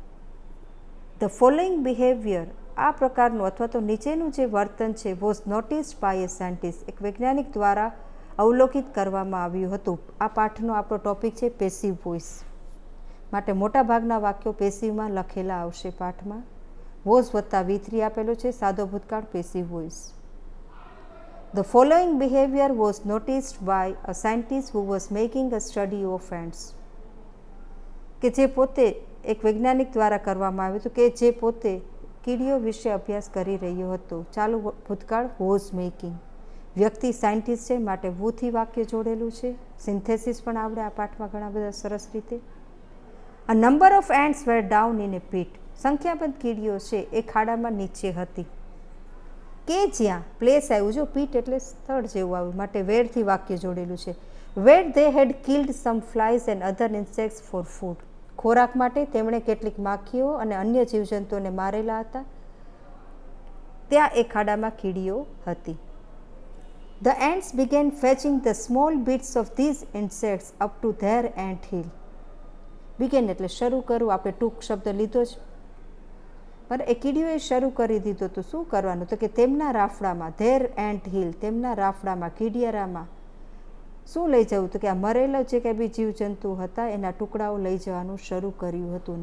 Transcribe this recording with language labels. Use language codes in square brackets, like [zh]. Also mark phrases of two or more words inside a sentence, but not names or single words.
[en] The following behavior, [gu] આ પ્રકારનું અથવા તો નીચેનું જે વર્તન છે [en] was noticed by a scientist, [gu] એક વૈજ્ઞાનિક દ્વારા અવલોકિત કરવામાં આવ્યું હતું. આ પાઠનો આપણો ટોપિક છે [en] passive voice, [gu] માટે મોટાભાગના વાક્યો પેસિવમાં લખેલા આવશે પાઠમાં. વોઝ વત્તા V3 આપેલો છે, સાદો ભૂતકાળ [en] passive voice. The following behavior was noticed by a scientist who was making a study of ants. [gu] કે જે પોતે એક વૈજ્ઞાનિક દ્વારા કરવામાં આવ્યું હતું કે જે પોતે કીડીઓ વિશે અભ્યાસ કરી રહ્યો હતો. ચાલુ ભૂતકાળ [en] was making. [gu] વ્યક્તિ સાયન્ટિસ્ટ છે માટે વુથી વાક્ય જોડેલું છે. સિન્થેસિસ પણ આવડે આ પાઠમાં ઘણા બધા સરસ રીતે. [en] A number of ants were down in a pit. [gu] સંખ્યાબંધ કીડીઓ છે એ ખાડામાં નીચે હતી. કે જ્યાં પ્લેસ આવ્યું, જો પીટ એટલે સ્થળ જેવું આવ્યું, માટે વેરથી વાક્ય જોડેલું છે. [en] Where they had killed some flies and other insects for food. [gu] ખોરાક માટે તેમણે કેટલીક માખીઓ અને અન્ય જીવજંતુઓને મારેલા હતા. ત્યાં એ ખાડામાં કીડીઓ હતી. [en] The ants began fetching the small bits of these insects up to their ant hill. [gu] Began એટલે શરૂ કરવું, આપણે ટૂંક શબ્દ લીધો જ. પણ એ કીડીઓએ શરૂ કરી દીધું તો શું કરવાનું, તો કે તેમના રાફડામાં, [en] their ant hill, [gu] તેમના રાફડામાં, કીડિયારામાં શું લઈ જવું, તો કે આ મરેલા જે કંઈ બી જીવજંતુ હતા એના ટુકડાઓ લઈ જવાનું શરૂ કર્યું હતું.